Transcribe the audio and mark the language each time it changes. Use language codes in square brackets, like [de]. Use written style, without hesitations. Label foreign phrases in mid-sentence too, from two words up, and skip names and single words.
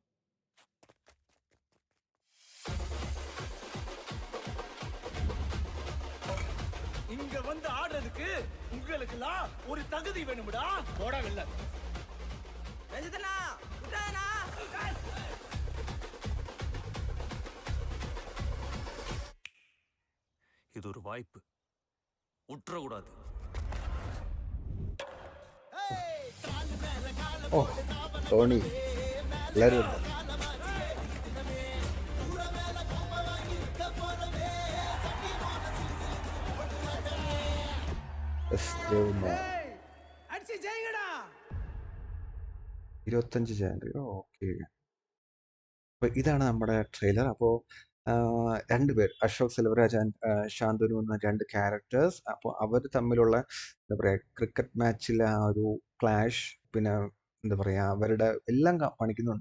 [ta] இங்க வந்து ஆடுறதுக்கு உங்களுக்குலாம் ஒரு தகுதி வேணும்டா. போடா வெல்ல. ரஞ்சிதனா, விட்டானா? இது ஒரு வாய்ப்பு, உற்றக்கூடாது. [ml] ഓ, ധോണി എല്ലാവരും ഉണ്ട്. [ta] அடிச்சு ஜெயிங்கடா. [ml] 25 ജനുവരി. ഓക്കെ, അപ്പോൾ ഇതാണ് നമ്മുടെ ട്രെയിലർ. അപ്പോൾ രണ്ടുപേർ, അശോക് സെൽവരാജ് ആൻഡ് ശാന്തനു എന്ന രണ്ട് ക്യാരക്ടേഴ്സ്. അപ്പോൾ അവർ തമ്മിലുള്ള എന്താ പറയുക, ക്രിക്കറ്റ് മാച്ചിലെ ആ ഒരു ക്ലാഷ്, പിന്നെ എന്താ പറയുക, അവരുടെ എല്ലാം കാണിക്കുന്നുണ്ട്.